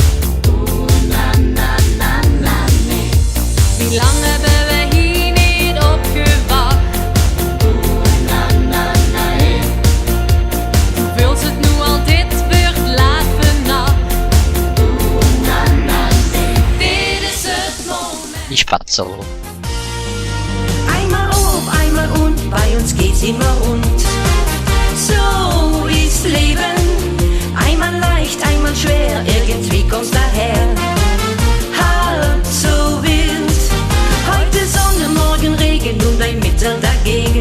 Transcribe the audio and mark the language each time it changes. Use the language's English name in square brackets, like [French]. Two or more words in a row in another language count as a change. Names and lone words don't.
[Dutch] Wie lang hebben we hier niet op gewacht? Voelt het nu al dit wordt laat vannacht? Dit is het moment. [German] Die Spatzel. Einmal auf, einmal und, bei uns geht's immer rund. So ist Leben, einmal leicht, einmal schwer, irgendwie kommt's daher. Halb so wild, heute Sonne, morgen Regen und ein Mittel dagegen.